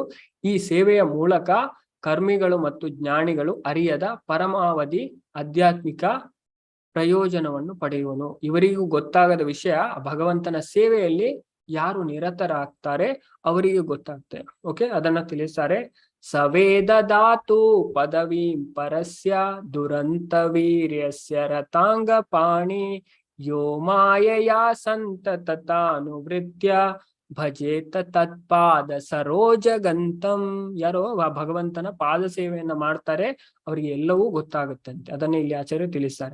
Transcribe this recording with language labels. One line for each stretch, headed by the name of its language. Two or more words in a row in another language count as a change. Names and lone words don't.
Kannada: ಈ ಸೇವೆಯ ಮೂಲಕ ಕರ್ಮಿಗಳು ಮತ್ತು ಜ್ಞಾನಿಗಳು ಅರಿಯದ ಪರಮಾವಧಿ ಆಧ್ಯಾತ್ಮಿಕ ಪ್ರಯೋಜನವನ್ನು ಪಡೆಯುವನು. ಇವರಿಗೂ ಗೊತ್ತಾಗದ ವಿಷಯ, ಭಗವಂತನ ಸೇವೆಯಲ್ಲಿ ಯಾರು ನಿರತರಾಗ್ತಾರೆ ಅವರಿಗೆ ಗೊತ್ತಾಗ್ತದೆ. ಓಕೆ, ಅದನ್ನ ತಿಳಿಸ್ತಾರೆ.
Sanskrit: ಸವೇದ ಧಾತು ಪದವೀಂ ಪರಸ್ಯ ದುರಂತ ವೀರ್ಯಸ್ಯ ರತಾಂಗ ಪಾಣಿ ಯೋ ಮಾಯಯಾ ಸಂತತಾನುವೃತ್ಯ ಭಜೇತ ತತ್ಪಾದ ಸರೋಜಗಂತಂ.
Kannada: ಯಾರೋ ಭಗವಂತನ ಪಾದ ಸೇವೆಯನ್ನ ಮಾಡ್ತಾರೆ, ಅವರಿಗೆ ಎಲ್ಲವೂ ಗೊತ್ತಾಗುತ್ತಂತೆ. ಅದನ್ನ ಇಲ್ಲಿ ಆಚಾರ್ಯರು ತಿಳಿಸ್ತಾರೆ.